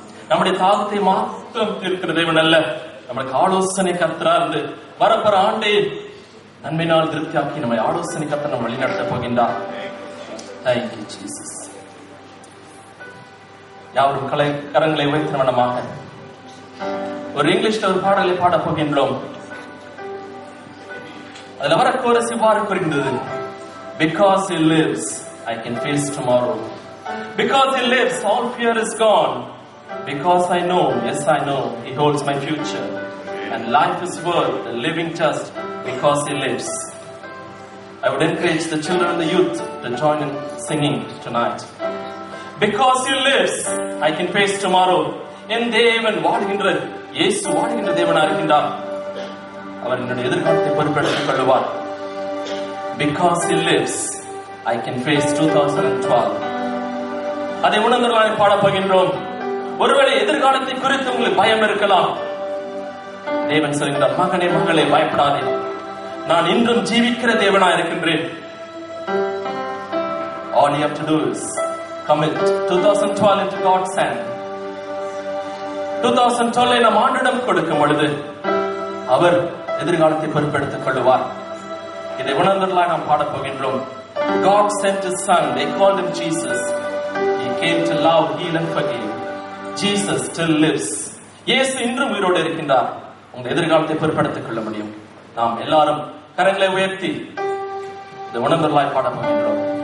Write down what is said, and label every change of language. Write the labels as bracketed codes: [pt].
[ta] நம்முடைய தாகத்தை மாத்திரம் தீர்க்கிற தேவன் அல்ல, நம்மளுக்கு ஆலோசனை கர்த்தரா இருந்து வரப்போற ஆண்டை நன்மையினால் திருப்தியாக்கி நம்மை ஆலோசனை கர்த்தர் நம்ம வழிநடத்த போகின்றார். [en] Thank you, Jesus. [ta] யாவரும் கரங்களை வைத்து மனமாக ஒரு இங்கிலீஷ்ல ஒரு பாடலை பாட போகின்றோம். அதுல வர கோரஸ் இவ்வாறு கூறுகின்றது: [en] Because he lives, I can face tomorrow. Because he lives, all fear is gone. Because I know, yes I know, he holds my future. And life is worth the living just because he lives. I would encourage the children and the youth to join in singing tonight. Because he lives, I can face tomorrow. [ta] என் தேவன் வாழ்கின்ற இயேசு வாழ்கின்ற தேவனாக இருக்கின்றார். அவர் என்னுடைய எதிர்காலத்தை பொறுப்பெடுத்துக் கொள்வார். [en] Because he lives, I can face 2012. [ta] அதை உணர்ந்தவர்களாக பாடப் போகின்றோம். ஒருவேளை எதிர்காலத்தை குறித்து உங்களுக்கு பயம் இருக்கலாம். தேவன் சொல்கின்றார், மகனே மகளே பயப்படாதே, நான் இன்றும் ஜீவிக்கிற தேவனாக இருக்கின்றேன். [en] All you have to do is commit 2012 into God's hand. [ta] 2012 நாம் ஆண்டிடம் கொடுக்கும் பொழுது அவர் எதிர்காலத்தை பொறுப்பெடுத்துக் கொள்வார். இதை உணர்ந்தவர்களாக நாம் பாடப் போகின்றோம். [en] God sent his son, they called him Jesus. He came to love, heal and forgive. Jesus still lives. [ta] இயேசு இன்றும் உயிரோடு இருக்கின்றார். உங்கள் எதிர்காலத்தை பொறுப்பெடுத்துக் கொள்ள முடியும். நாம் எல்லாரும் கரங்களை உயர்த்தி இந்த உணர்ந்தவர்களாய் பாடப் போகின்றோம்.